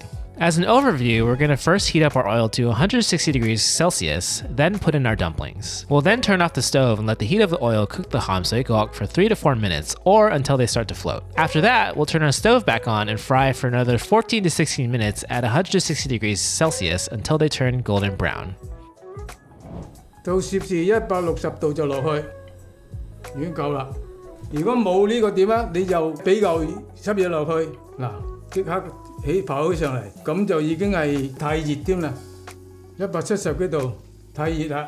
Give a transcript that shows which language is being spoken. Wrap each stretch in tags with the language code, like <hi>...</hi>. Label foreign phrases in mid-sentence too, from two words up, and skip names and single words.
<en>As an overview, we're going to first heat up our oil to 160 degrees Celsius, then put in our dumplings. We'll then turn off the stove and let the heat of the oil cook the ham sui gok for 3 to 4 minutes, or until they start to float. After that, we'll turn our stove back on and fry for another 14 to 16 minutes at 160 degrees Celsius until they turn golden brown.</en> <yue>到攝氏160度就落去，已經夠啦。如果冇呢個點啊，你就俾嚿濕嘢落去，嗱，即刻跑起上嚟，咁就已經係太熱添啦，170幾度太熱啦。</yue>